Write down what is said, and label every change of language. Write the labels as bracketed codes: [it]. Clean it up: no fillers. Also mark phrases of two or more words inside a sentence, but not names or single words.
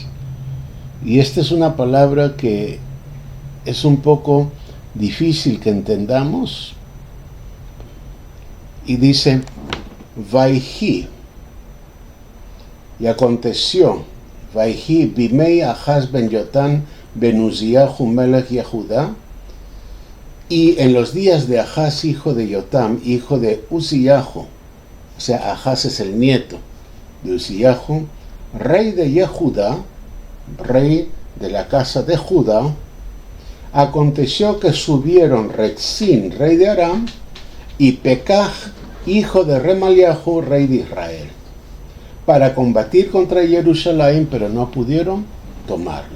[es] Y esta es una palabra que es un poco difícil que entendamos. Y dice, Vaihi. Y aconteció, [he] ויהי בימי אחז בן יותם בן עזיהו מלך יהודה. [es] Y en los días de Ahaz, hijo de Yotam, hijo de Uziyahu, o sea, Ahaz es el nieto de Uziyahu, rey de Yehudá, rey de la casa de Judá, aconteció que subieron Rezín, rey de Aram, y Pekaj, hijo de Remaliahu, rey de Israel, para combatir contra Jerusalén, pero no pudieron tomarla.